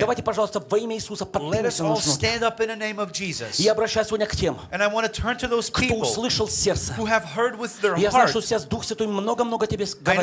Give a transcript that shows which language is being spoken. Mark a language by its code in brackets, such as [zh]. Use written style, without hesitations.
[ru] Давайте, пожалуйста, во имя Иисуса поднимемся. [en] Let us all stand up in the name of Jesus. [ru] Я обращаюсь сегодня к тем. [en] And I want to turn to those [ru] кто услышал сердце. [en] Who have heard with their [ru] я знаю, что сейчас Дух Святой много-много тебе говорит.